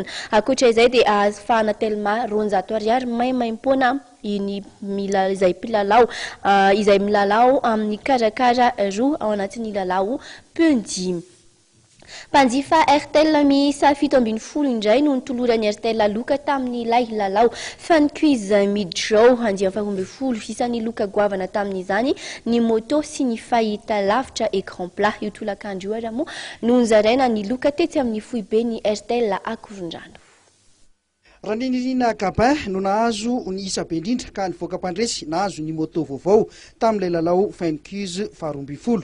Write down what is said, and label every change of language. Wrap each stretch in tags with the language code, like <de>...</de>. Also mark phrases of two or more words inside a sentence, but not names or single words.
<mg>Ankoatra izay dia ahafahana telma 200 ariary maimaim-poana izay milalao amin'ny karakara roa ao anatin'ny lalao peon-dimy. Mpanjifa RTL miisa 17 indray no nitoloran'ny RTL loka tamin'ny ilay lalao</mg> <en>fan quiz mid-show</en> <mg>12 isan'ny loka goavana tamin'izany ny moto sy ny fahita lavitra</mg> <fr>écran plat.</fr> <mg>Io tolakandro io moa no nzaraina ny loka tetsy amin'ny foibe ny RTL Akorondrano. Raninirina Gabin no nahazo ny isa be indrindra ka nivoaka mpandresy nahazo ny moto vaovao tamin'ilay lalao</mg> <en>fan quiz</en> <mg>faharoa ambin'ny folo.</mg>